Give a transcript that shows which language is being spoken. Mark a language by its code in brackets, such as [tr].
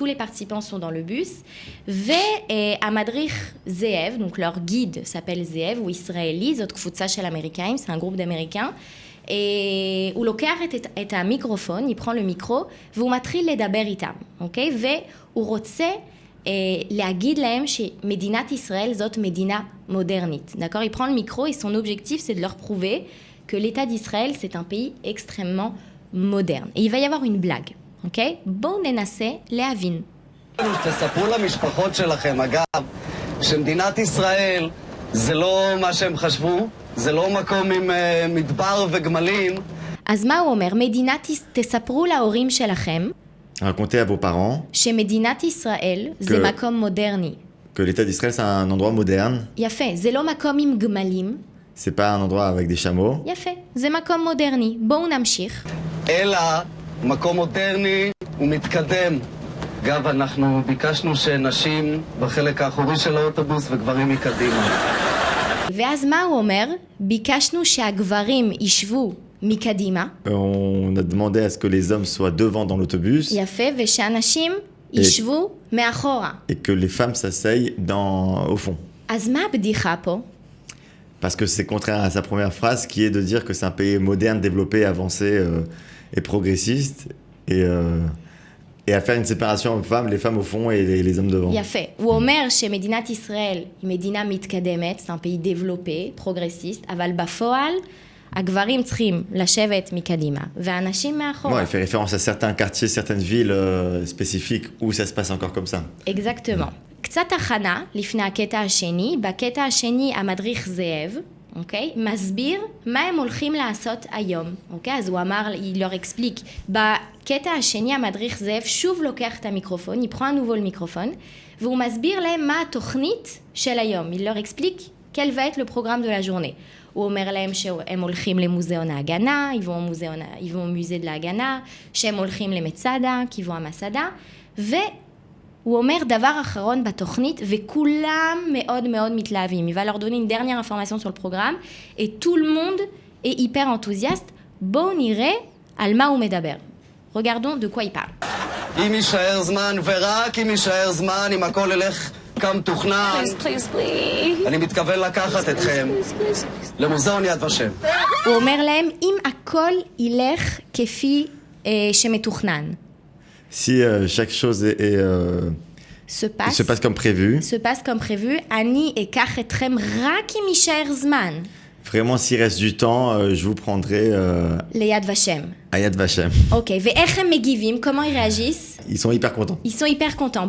[fr] Tous les participants sont dans le bus, [he] והמדריך זאב, [fr] donc leur guide s'appelle [he] זאב, הוא ישראלי, זאת קבוצה של אמריקאים, [fr] c'est un groupe d'Américains, [he] הוא לוקח את המיקרופון, [fr] il prend le micro, [he] והוא מתחיל לדבר איתם, אוקיי? והוא רוצה להגיד להם שמדינת ישראל זאת מדינה מודרנית, [fr] d'accord? Il prend le micro et son objectif c'est de leur prouver que l'État d'Israël c'est un pays extrêmement moderne. Et il va y avoir une blague, [he] אוקיי? בואו ננסה להבין. תספרו למשפחות שלכם, אגב, שמדינת ישראל זה לא מה שהם חשבו, זה לא מקום עם מדבר וגמלים. אז מה הוא אומר? תספרו להורים שלכם. [fr] Racontez à vos parents. [he] שמדינת ישראל זה מקום מודרני. [fr] Que l'État d'Israël c'est un endroit moderne. [he] יפה, זה לא מקום עם גמלים. [fr] C'est pas un endroit avec des chameaux. [he] יפה, זה מקום מודרני. בואו נמשיך. אלא מקום מודרני ומתקדם. אגב, אנחנו ביקשנו שנשים בחלק האחורי של האוטובוס וגברים מקדימה. ואז מה הוא אומר? ביקשנו שהגברים ישבו מקדימה. [fr] On a demandé à ce que les hommes soient devant dans l'autobus. [he] יפה, ושאנשים ישבו מאחורה. [fr] Et que les femmes s'asseyent au fond. [he] אז מה הבדיחה פה? [fr] Parce que c'est contraire à sa première phrase qui est de dire que c'est un pays moderne, développé, avancé et progressiste. Et à faire une séparation hommes-femmes, les femmes au fond et les hommes devant. [he] יפה. הוא אומר שמדינת ישראל היא מדינה מתקדמת, [fr] c'est un pays développé, progressiste, [he] אבל בפועל הגברים צריכים לשבת מקדימה, והנשים מאחורה. [fr] Il fait référence à certains quartiers, certaines villes spécifiques où ça se passe encore comme ça. Exactement. [he] קצת הכנה לפני הקטע השני. בקטע השני המדריך זאב, אוקיי? מסביר מה הם הולכים לעשות היום, אוקיי? אז הוא אמר, [fr] il leur explique. [he] בקטע השני המדריך זאב שוב לוקח את המיקרופון, [fr] il prend à nouveau le microphone, [he] והוא מסביר להם מה התוכנית של היום. [fr] Il leur explique quel va être le programme de la journée. [he] הוא אומר להם שהם הולכים למוזיאון ההגנה, [fr] ils vont au musée de [he] ההגנה, שהם הולכים למצדה, [fr] qui vont à [he] מסדה, הוא אומר דבר אחרון בתוכנית, וכולם מאוד מאוד מתלהבים. [fr] Il va leur donner une dernière information sur le programme, et tout le monde est hyper enthousiaste. [he] בואו נראה על מה הוא מדבר. [fr] Regardons de quoi il parle. [he] אם יישאר זמן, ורק אם יישאר זמן, אם הכל ילך כמתוכנן, אני מתכוון לקחת אתכם למוזיאון יד ושם. הוא אומר להם, אם הכל ילך כפי שמתוכנן. [fr] Si chaque chose se passe comme prévu. [he] אני אקח אתכם רק אם יישאר זמן. [fr] Vraiment, s'il reste du temps, je vous prendrai [he] ליד ושם. [fr] à Yad Vashem. [he] אוקיי, ואיך הם מגיבים? [fr] comment ils réagissent? Ils sont hyper contents. Ils sont hyper contents.